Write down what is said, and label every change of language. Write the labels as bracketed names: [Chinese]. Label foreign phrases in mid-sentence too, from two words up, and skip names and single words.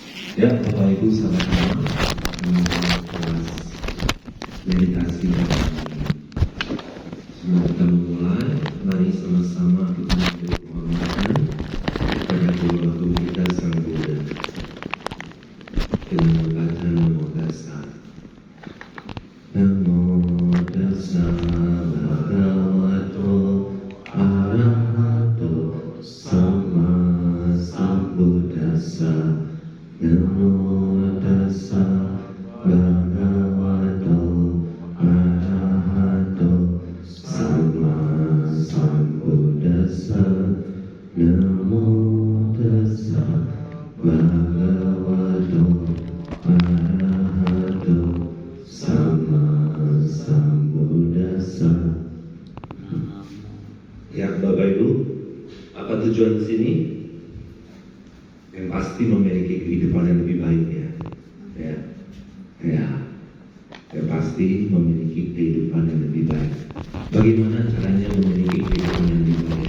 [Indonesian] Ya, Bapak Ibu sahabat kelas meditasi hari ini. Sebelum kita memulai, mari sama-sama kita memberi penghormatan kepada kedua guru kita Sang Buddha dengan membaca Namo Tassa. [Pali] Namo Tassa Bhagavato Arahato Sama Sambuddhassa. Namo Tassa Bhagavato Arahato Sama Sambuddhassa. Namo Tassa Bhagavato Arahato Sama Sambuddhassa. [Indonesian] Ya, Bapak Ibu, apa tujuan di sini? Yang pasti memiliki kehidupan yang lebih baik yang pasti memiliki kehidupan yang lebih baik. Bagaimana caranya memiliki kehidupan yang lebih baik?